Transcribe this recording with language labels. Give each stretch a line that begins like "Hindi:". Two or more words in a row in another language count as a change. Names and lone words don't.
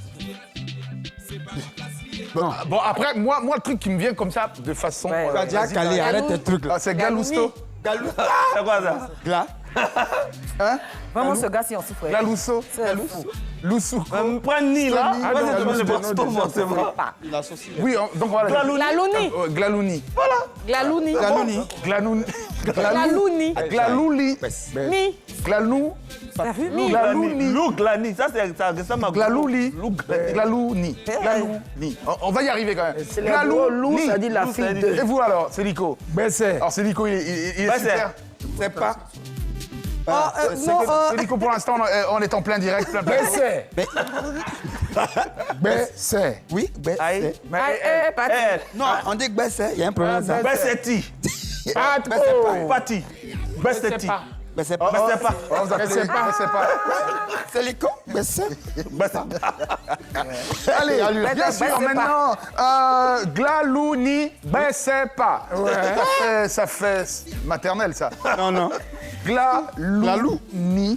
French: Bon, après, moi, le truc qui me vient comme ça, de façon... Allez, arrête tes trucs là. Ah, c'est Galousto. C'est quoi ça? Gla. Hein? Vraiment, ce gars, si on souffre. Galousso. Lusuko. Me prends ni là. Stony. Moi, c'est Galousto, le Boston, forcément. Oui, donc voilà. Glalouni. Glalouni. Glalouni. Glalouni. Glalouni. Glalouni. Glalouli. Mi. Glalou. T'as vu? Mi. Glalouni. Lou Glani, ça ressemble à Glalouli. Lou Glani. Glalouni. Glalouni. On va y arriver quand même. C'est le gros loup, ça dit la Lou, fille ça dit- de... Et vous alors, c'est Nico? Bessé. Alors c'est Nico, il est Bah, super. C'est pas. C'est Nico pour l'instant, on est en plein direct. Plein. Bessé. Bessé. Oui, Aïe. Bessé. Pati. Non, on dit que Bessé, il y a un problème. ça. Bessetti. Pati. Bessetti. Bessé Oh, pas. Bessetti pas. On vous appelle Bessé pas. C'est l'icône, Bessé. Allez, bien Bessé sûr, pas. maintenant, Glalouni, Bessé pas. Ça fait maternelle, ça. Non. Glalouni,